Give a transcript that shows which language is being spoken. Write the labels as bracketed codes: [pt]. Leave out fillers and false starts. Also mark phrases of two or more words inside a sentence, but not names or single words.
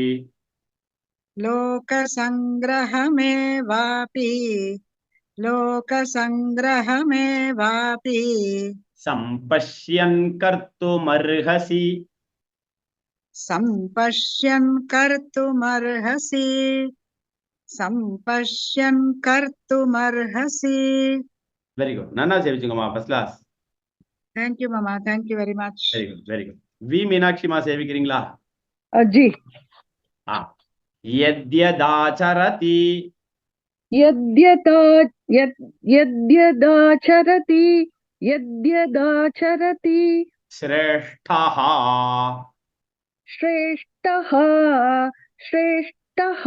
[sa] लोकसङ्ग्रहमेवापि लोकसङ्ग्रहमेवापि सम्पश्यन् कर्तुमर्हसि सम्पश्यन् कर्तुमर्हसि सम्पश्यन् कर्तुमर्हसि [en] very good [ta] நன்னா சேவிச்சுங்கம்மா [en] first class Thank you, Mama. Thank you very much. very good [ta] வி மீனாட்சிமா சேவிக்கிறீங்களா [hi] जी [sa] ஆ यद्यदाचरति यद्यता यद्यदाचरति यद्यदाचरति श्रेष्ठः श्रेष्ठः श्रेष्ठः